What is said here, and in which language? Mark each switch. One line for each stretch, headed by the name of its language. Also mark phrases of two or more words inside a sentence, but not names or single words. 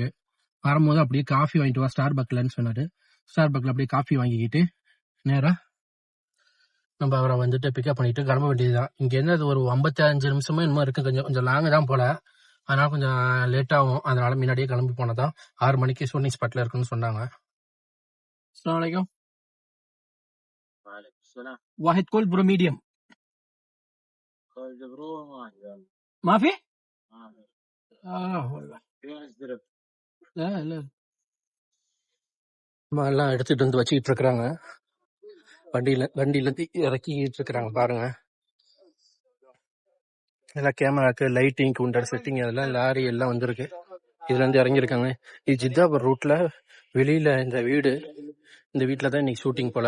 Tamil: வரும்போது அப்படியே காஃபி வாங்கிட்டு வா ஸ்டார் பக்லன்னு சொன்னார். ஸ்டார் பக்கில் அப்படியே காஃபி வாங்கிக்கிட்டு நேராக நம்ம அவரை வந்துட்டு பிக்கப் பண்ணிட்டு கிளம்ப வேண்டியதுதான். இங்கேருந்து அது ஒரு 55 நிமிஷமா என்னமோ இருக்கு, கொஞ்சம் லாங்கு தான் போல, அதனால கொஞ்சம் லேட் ஆகும். அதனால முன்னாடியே கிளம்பி போனதான் 6 மணிக்கு
English: shooting spot
Tamil: இருக்குன்னு சொன்னாங்க.
Arabic: السلام عليكم. واحد
English: cold brew medium.
Arabic: ما في؟ والله لا لا.
Tamil: எல்லாம் எடுத்துட்டு வந்து வச்சுக்கிட்டு இருக்கிறாங்க. வண்டியில இருந்து இறக்கிட்டு இருக்கிறாங்க பாருங்க. எல்லாம் கேமராக்கு
English: lighting counter setting
Tamil: அதெல்லாம் லாரி எல்லாம் வந்திருக்கு. இதுல இருந்து இறங்கியிருக்காங்க. இது ஜித்தாபூர் ரூட்ல வெளியில இந்த வீட்டுல தான் இன்னைக்கு ஷூட்டிங் போல.